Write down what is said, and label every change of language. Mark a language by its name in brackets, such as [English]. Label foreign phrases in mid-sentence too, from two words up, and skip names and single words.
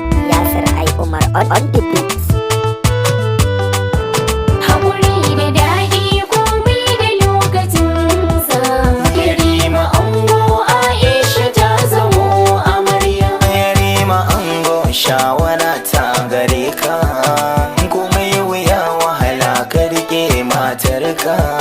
[English] Yasir I Umar on, on the beat. [Hausa] Haƙuri da daɗi komai da lokacinsa. Yarima ango Aisha ta zamo amarya. Yarima ango shawara ta gare ka. Komai wuya wahala ka riƙe matarka.